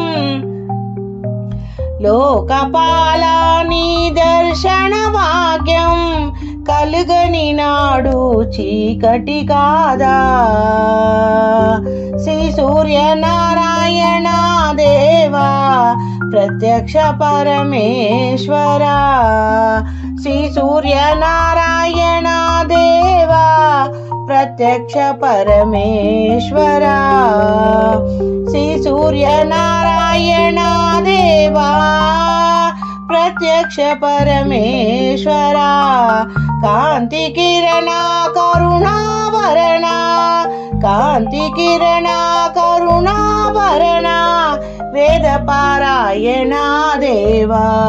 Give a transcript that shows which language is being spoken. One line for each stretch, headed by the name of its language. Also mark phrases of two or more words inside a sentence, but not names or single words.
Telugu: లోకపాలాని దర్శన భాగ్యం కలుగని నాడు చీకటి కాదా శ్రీ సూర్యనారాయణ దేవా ప్రత్యక్ష పరమేశ్వర శ్రీ సూర్యనారాయణ
Sanskrit: प्रत्यक्ष परमेश्वरा श्री सूर्य नारायण देवा प्रत्यक्ष परमेश्वरा कांति किरणा करुणाभरणा कांति किरणा करुणाभरणा वेद पारायणा देवा